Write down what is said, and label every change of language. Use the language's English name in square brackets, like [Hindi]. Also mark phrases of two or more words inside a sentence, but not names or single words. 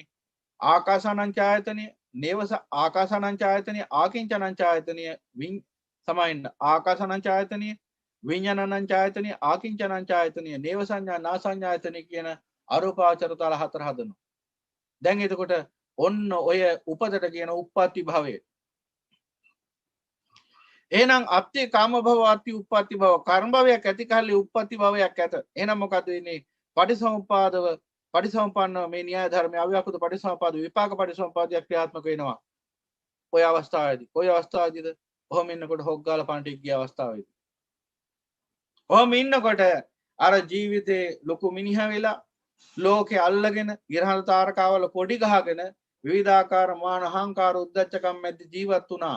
[Sinhala] ආකාසානංචායතනෙ, නේවස ආකාසානංචායතනෙ, ආකින්චනංචායතනෙ සමායින්න ආකාසානංචායතනෙ, විඤ්ඤාණනංචායතනෙ, ආකින්චනංචායතනෙ, නේව සංඥා නාසඤ්ඤායතනෙ කියන අරූපාවචර තල 4 හදනවා. දැන් එතකොට ඔන්න ඔය උපදට කියන උප්පත්ති භවය. එහෙනම් [Pali] අත්ති කාම භව අත්ති උප්පත්ති භව [Sinhala] කර්ම භවයක් ඇති කල්ලි උප්පත්ති භවයක් ඇත. එහෙනම් මොකද වෙන්නේ? පටිසමුපාදව පටිසම්පන්නව මේ න්‍යාය ධර්මයේ අව්‍යාකෘත පටිසම්පාද විපාක පටිසම්පාදයක් ක්‍රියාත්මක වෙනවා. ඔය අවස්ථාවේදී. ඔය අවස්ථාවේදීද ඔහොම ඉන්නකොට හොග්ගාල පන්ටික් ගිය අවස්ථාවේදී. ඔහොම ඉන්නකොට අර ජීවිතේ ලොකු මිනිහා වෙලා ලෝකේ අල්ලගෙන ඉරහල් තාරකාවල පොඩි ගහගෙන විවිධාකාර මාන අහංකාර උද්දච්චකම් මැද ජීවත් වුණා.